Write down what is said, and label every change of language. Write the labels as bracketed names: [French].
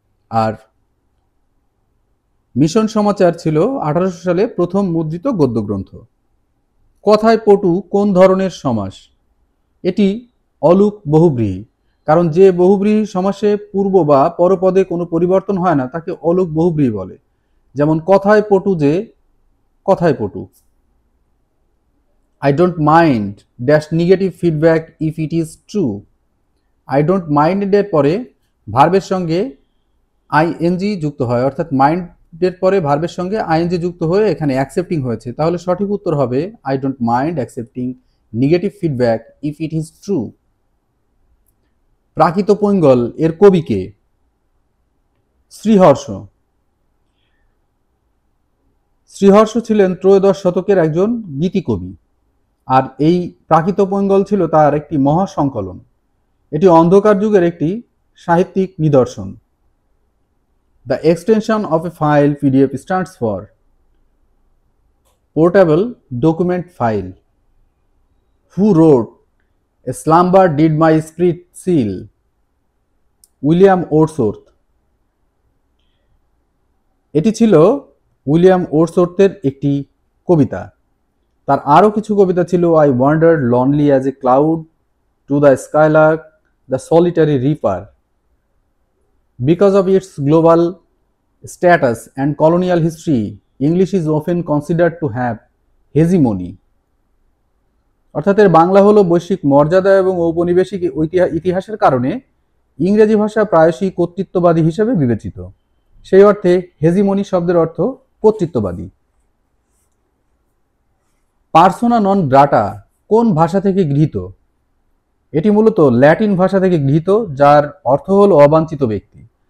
[Bangla] আর mission সমাচার ছিল 1800 সালে প্রথম মুদ্রিত গদ্য গ্রন্থ। কথায় পটু কোন ধরনের সমাস? এটি অলুক বহুব্রীহি। কারণ যে বহুব্রীহি সমাসে পূর্ব বা পরপদে কোনো পরিবর্তন হয় না তাকে অলুক বহুব্রীহি বলে। যেমন কথায় পটু যে, কথায় পটু। [English] I don't mind dash negative feedback if it is true. I don't mind [Bangla] এর পরে ভার্বের সঙ্গে আইএনজি যুক্ত হয়, অর্থাৎ মাইন্ডের পরে ভার্বের সঙ্গে আইএনজি যুক্ত হয়ে এখানে অ্যাকসেপ্টিং হয়েছে। তাহলে সঠিক উত্তর হবে [English] I don't mind accepting negative feedback if it is true. [Bangla] প্রাকৃত পৈঙ্গল এর কবি কে? শ্রীহর্ষ। শ্রীহর্ষ ছিলেন ত্রয়োদশ শতকের একজন গীতিকবি। আর এই প্রাকৃত পৈঙ্গল ছিল তার একটি মহাসংকলন। এটি অন্ধকার যুগের একটি সাহিত্যিক নিদর্শন। [English] The extension of a file PDF stands for Portable Document File. Who wrote A Slumber Did My Spirit Seal? [Bangla] William ওর্ডসওর্থ। এটি ছিল উইলিয়াম ওর্ডসওর্থের একটি কবিতা। তার আরও কিছু কবিতা ছিল [English] I wandered lonely as a cloud to the skylark, the solitary reaper. Because of its global status and colonial history, English is often considered to have hegemony. [Bangla] অর্থাৎ এর বাংলা হলো বৈশ্বিক মর্যাদা এবং ঔপনিবেশিক ইতিহাসের কারণে ইংরেজি ভাষা প্রায়শই কর্তৃত্ববাদী হিসেবে বিবেচিত। সেই অর্থে হেজিমনি শব্দের অর্থ কর্তৃত্ববাদী। পার্সোনা নন গ্রাটা কোন ভাষা থেকে গৃহীত? এটি মূলত ল্যাটিন ভাষা থেকে গৃহীত, যার অর্থ হলো অবাঞ্ছিত ব্যক্তি।